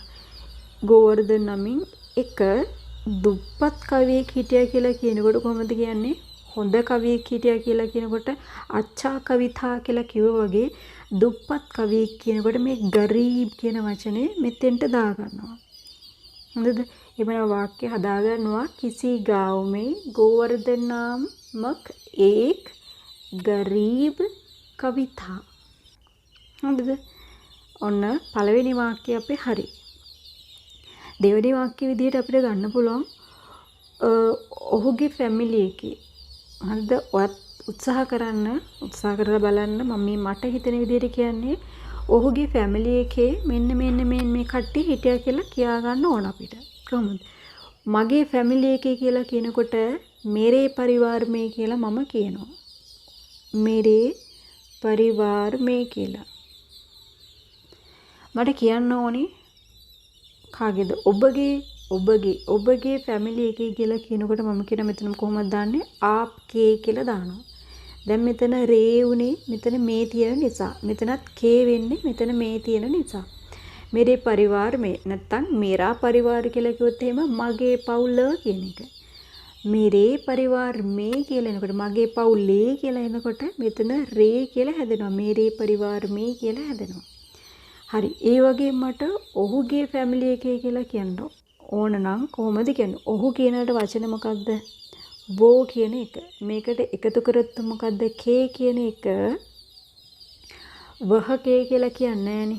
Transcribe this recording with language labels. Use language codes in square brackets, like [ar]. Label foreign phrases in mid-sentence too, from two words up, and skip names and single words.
[si] ගෝවර්ධන නමින් එක දුප්පත් කවියෙක් හිටියා කියලා කියනකොට කොහොමද කියන්නේ? හොඳ කවියෙක් හිටියා කියලා කියනකොට [hi] अच्छा कविता [si] කියලා කිව්වා වගේ දුප්පත් කවියෙක් කියනකොට මේ ගරීබ් කියන වචනේ මෙතෙන්ට දාගන්නවා. හොඳද? එමන වාක්‍ය හදාගන්නවා කිසි [hi] गांव में गोवर्धन नामक एक गरीब कवि था. [si] හොඳද? ඔන්න පළවෙනි වාක්‍යය අපේ හරි. දෙවෙනි වාක්‍ය විදිහට අපිට ගන්න පුළුවන් ඔහුගේ ෆැමිලි එකේ. හරිද? ඔයත් උත්සාහ කරලා බලන්න. මම මේ මට හිතෙන විදිහට කියන්නේ ඔහුගේ ෆැමිලි එකේ මෙන්න මේ කට්ටිය හිටියා කියලා කියා ගන්න ඕන අපිට. කොහොමද? මගේ ෆැමිලි එකේ කියලා කියනකොට [hi] मेरे परिवार में [si] කියලා මම කියනවා. [hi] मेरे परिवार में කියලා. [si] මට කියන්න ඕනේ කාගේද? ඔබගේ ෆැමිලි එකේ කියලා කියනකොට මම කියන මෙතන කොහොමද දාන්නේ? ආප්ගේ කියලා දානවා. දැන් මෙතන රේ උනේ මෙතන මේ තියෙන නිසා. මෙතනත් කේ වෙන්නේ මෙතන මේ තියෙන නිසා. [hi] मेरे परिवार में [si] නැත්තම් [hi] मेरा परिवार [si] කියලා කිව්වොත් එහෙම මගේ පවුල කියන එක. [hi] मेरे परिवार में [si] කියලා එනකොට මගේ පවුලේ කියලා එනකොට මෙතන රේ කියලා හැදෙනවා. [hi] मेरे परिवार में [si] කියලා හැදෙනවා. හරි. ඒ වගේ මට ඔහුගේ ෆැමිලි එකේ කියලා කියන්න ඕන නම් කොහොමද කියන්නේ? ඔහු කියනකට වචන මොකක්ද? වෝ කියන එක. මේකට එකතු කරොත් මොකද්ද? කේ කියන එක වහකේ කියලා කියන්නේ නෑනේ.